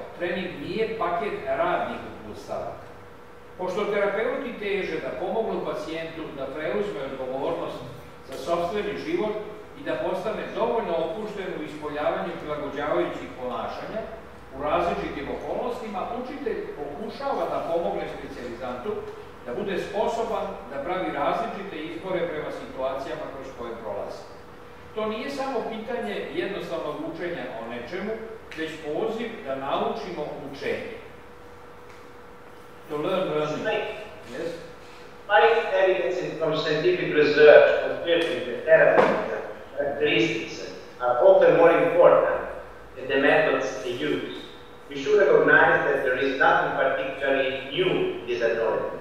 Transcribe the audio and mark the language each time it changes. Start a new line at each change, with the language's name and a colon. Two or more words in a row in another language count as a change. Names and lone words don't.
Serbian: Trening nije paket radnih upustava. Pošto terapeuti teže da pomognu pacijentu da preuzme odgovornost za sopstveni život i da postane dovoljno opušten u ispoljavanju prilagođavajućih ponašanja u različitim okolnostima, učitelj pokušava da pomogne specijalizantu da bude sposoban da pravi različite izbore prema situacijama kroz koje prolazi. To nije samo pitanje jednostavnog učenja o nečemu, već poziv da naučimo učenje.
English: To learn learning. Yes? Finding evidence from scientific research confirming the therapeutic characteristics are often more important than the methods they use. We should recognize that there is nothing particularly new in this acknowledgement.